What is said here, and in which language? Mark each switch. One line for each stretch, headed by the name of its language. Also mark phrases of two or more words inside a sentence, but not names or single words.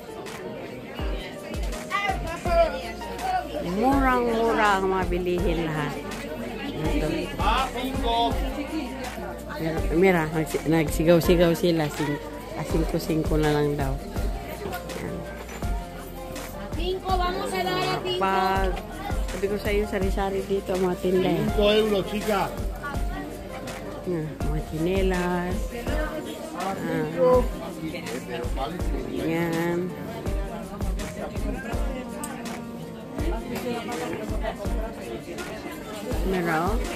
Filipino: Murang-mura ang mga bilihin lahat. Ito. 5. Mira, nagsigaw-sigaw sila. 5 na lang daw. Ayan. 5,
Spanish: vamos a dar a 5.
Filipino: Pag sabi ko sa iyo, sari-sari dito ang mga tinda.
Spanish: 5 euros, chica.
Filipino: Mga chinelas. Yan. Meron.